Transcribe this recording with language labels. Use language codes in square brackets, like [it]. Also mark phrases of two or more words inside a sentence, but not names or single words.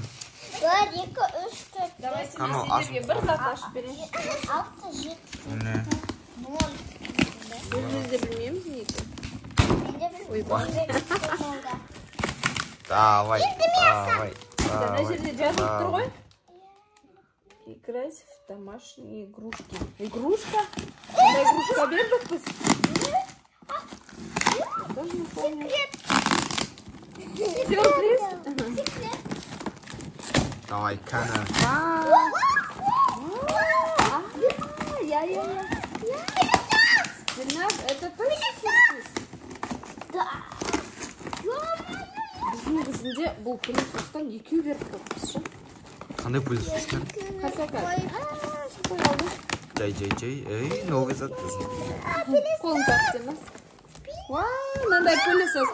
[kk] 1, 2, 3, 4, 5, Давай сендерге бір зат ашып берейін. 6, 7, Не? 10. Бұл бізде білмейміз неге. Давай. Мына жерде жазылып тұр ғой. [ru] Играть в домашние игрушки. Игрушка? [kk] Қандай игрушка бердік біз? [ru] Даже не помню. Сюрприз? Давай, Кана. Я. Диназ, это точно сюрприз? Да. [kk] Біздің кезінде бұл пылесостан екеу беріп қойыппыз ше. Қандай пылесос екен? Қасака. Жай. Новый зат. Қолын тартып Диназ. Мынандай пылесос.